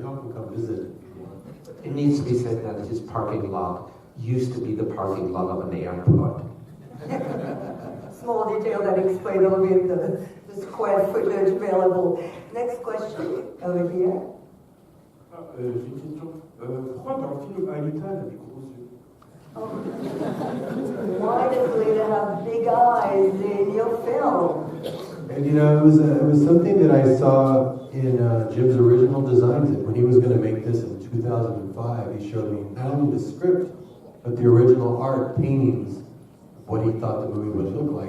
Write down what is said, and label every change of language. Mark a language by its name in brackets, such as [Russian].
[English] Y'all can come visit if you want. It needs to be said that his parking lot used to be the parking lot of an airport. Small detail that explains a little bit the square footage available. Next question, over here. [French] J'ai une question. Pourquoi dans le film Alita, elle a des gros yeux? [English] Why does Lita have big eyes in your film? And you know, it was something that I saw in Jim's original designs. That when he was going to make this in 2005, he showed me not only the script, but the original art paintings of what he thought the movie would look like.